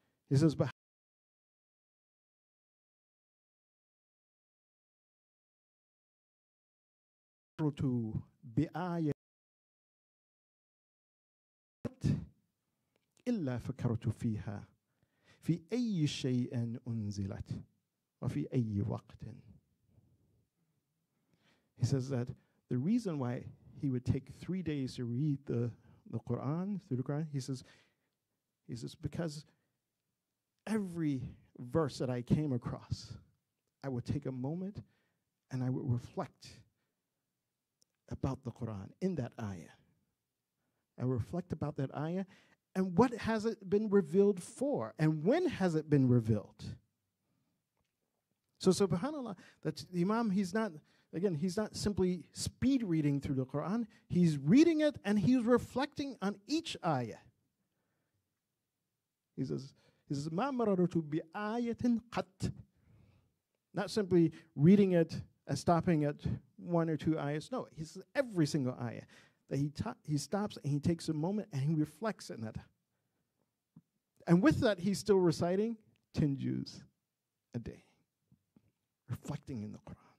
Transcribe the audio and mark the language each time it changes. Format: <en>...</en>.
<en>He says, but to</en> <ar>بآية إلا فكرت فيها في أي شيء أنزلت وفي أي وقت.</ar> <en>He says that the reason why he would take 3 days to read the Quran, through the Quran, he says because every verse that I came across, I would take a moment and I would reflect about the Quran in that ayah. I reflect about that ayah and what has it been revealed for and when has it been revealed. So subhanAllah, that the Imam, he's not simply speed reading through the Quran. He's reading it and he's reflecting on each ayah. He says,</en> <ar>مَا مَرَرْتُ بِآيَةٍ قَطْ.</ar> <en>Not simply reading it and stopping at 1 or 2 ayahs. No, he says every single ayah. That he stops and he takes a moment and he reflects in that. And with that, he's still reciting 10 juz a day. Reflecting in the Quran.</en>